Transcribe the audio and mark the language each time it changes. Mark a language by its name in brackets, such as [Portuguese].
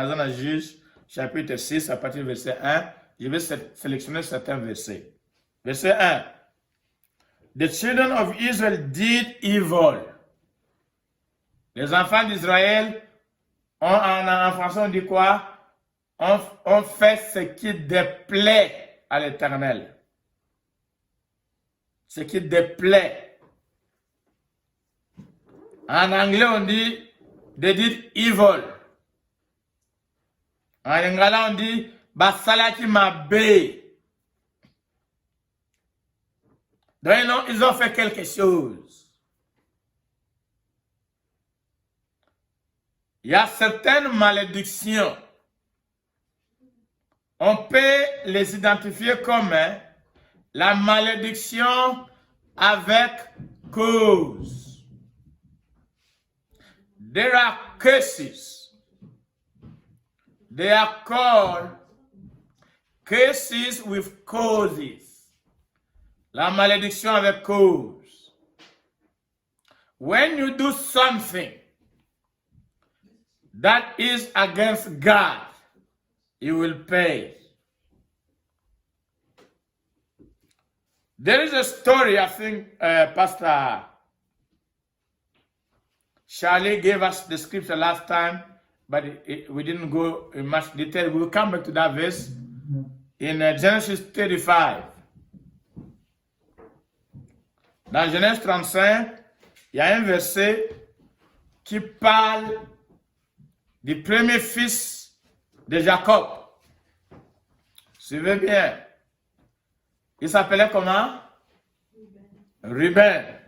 [French] Juge chapitre 6 à partir du verset 1. Je vais sélectionner certains versets. Verset 1. [English] The children of Israel did evil. [French] Les enfants d'Israël, en français on dit quoi? On fait ce qui déplaît à l'Éternel. Ce qui déplaît. En anglais, on dit [English] they did evil. [French] En lingala, on dit [Lingala] basalaki mabe. [French] Donc, ils ont fait quelque chose. Il y a certaines malédictions. On peut les identifier comme la malédiction avec cause. [English] There are curses. They are called curses with causes. [French] La malédiction avec cause. [English] When you do something that is against God, you will pay. There is a story, I think Pastor Charlie gave us the scripture last time, but we didn't go in much detail. We will come back to that verse in Genesis 35. [French] Dans Genèse 35, il y a un verset qui parle du premier fils de Jacob. Suivez bien. Il s'appelait comment? Ruben.